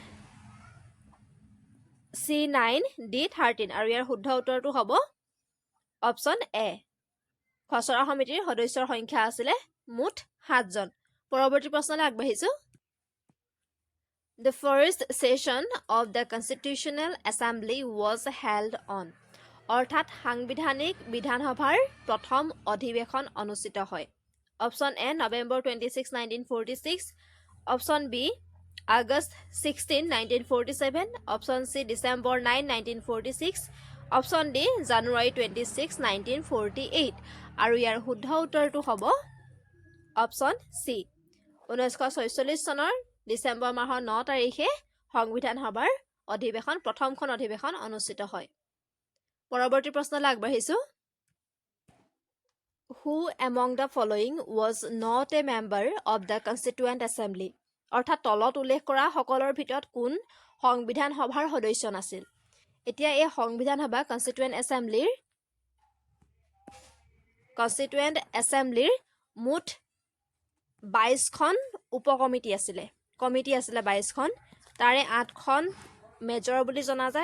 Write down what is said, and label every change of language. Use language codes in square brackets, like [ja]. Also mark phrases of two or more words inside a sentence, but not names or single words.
[as] চি 9 ডি 13 আৰু ইয়াৰ শুদ্ধ উত্তৰটো হ'ব অপচন এ খচৰা সমিতিৰ সদস্যৰ সংখ্যা আছিল মুঠ 7 জন পৰৱৰ্তী প্ৰশ্নলৈ আগবাঢ়িছো [en] The first session of the Constitutional Assembly was held on [as] অৰ্থাৎ সাংবিধানিক বিধানসভাৰ প্ৰথম অধিৱেশন অনুষ্ঠিত হয় অপচন এ নৱেম্বৰ 26 1946 অপচন বি আগষ্ট 16 1947 অপচন সি ডিচেম্বৰ 9 1946 অপচন ডি জানুৱাৰী 26 1948 আৰু ইয়াৰ শুদ্ধ উত্তৰটো হ'ব অপচন সি 1946 চনৰ ডিচেম্বৰ মাহৰ 9 তাৰিখে সংবিধান সভাৰ অধিৱেশন প্ৰথমখন অধিৱেশন অনুষ্ঠিত হয় পৰৱৰ্তী প্ৰশ্নলৈ আগবাঢ়িছো [en] Who among the following was not a member of the Constituent Assembly? [as] অৰ্থাৎ তলত উল্লেখ কৰা সকলৰ ভিতৰত কোন সংবিধান সভাৰ সদস্য নাছিল এতিয়া এই সংবিধান সভা কনষ্টিটুৱেণ্ট এছেম্বলিৰ মুঠ 22খন উপকমিটি আছিলে 22খন তাৰে 8খন মেজৰ বুলি জনা যায়